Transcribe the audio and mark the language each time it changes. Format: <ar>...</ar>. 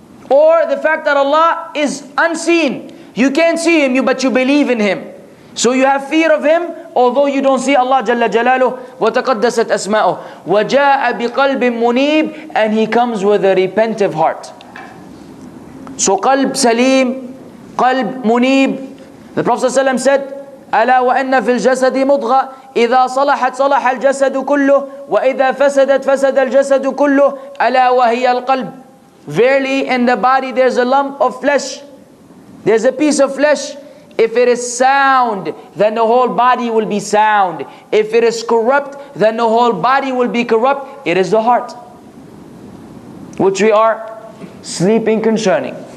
<en>Or the fact that Allah is unseen. You can't see Him, but you believe in Him. So you have fear of Him, although you don't see Allah Jalla Jalaluh,</en> <ar>وَتَقَدَّسَتْ أَسْمَاؤُهُ, وَجَاءَ بِقَلْبٍ مُنِيبٍ,</ar> <en>and he comes with a repentive heart. So qalb salim, qalb munib. The Prophet ﷺ said,</en> <ar>ألا وأن في الجسد مضغة إذا صلحت صلح الجسد كله وإذا فسدت فسد الجسد كله ألا وهي القلب.</ar> <en>Verily in the body there's a lump of flesh, there's a piece of flesh. If it is sound, then the whole body will be sound. If it is corrupt, then the whole body will be corrupt. It is the heart, which we are sleeping concerning.</en>